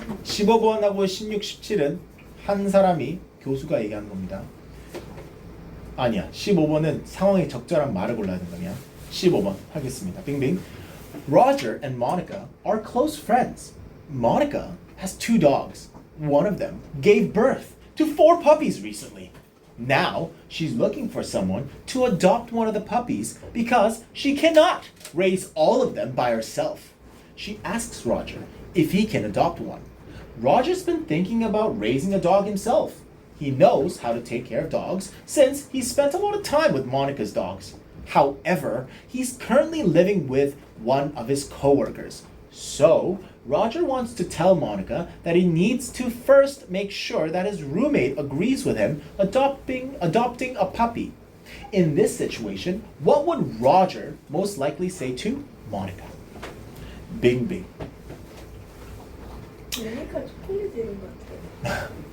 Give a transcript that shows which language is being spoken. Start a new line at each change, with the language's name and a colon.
Korean: 15번하고 16, 17은 한 사람이 교수가 얘기하는 겁니다. 아니야. 15번은 상황에 적절한 말을 골라야 된다면 15번 하겠습니다. 빙빙.
English: Roger and Monica are close friends. Monica has 2 dogs. One of them gave birth to 4 puppies recently. Now she's looking for someone to adopt one of the puppies because she cannot raise all of them by herself. She asks Roger if he can adopt one. Roger's been thinking about raising a dog himself. He knows how to take care of dogs since he spent a lot of time with Monica's dogs. However, he's currently living with one of his coworkers. So, Roger wants to tell Monica that he needs to first make sure that his roommate agrees with him adopting a puppy. In this situation, what would Roger most likely say to Monica? Bing bing.
Korean: 모니카 초콜릿 이름 같아.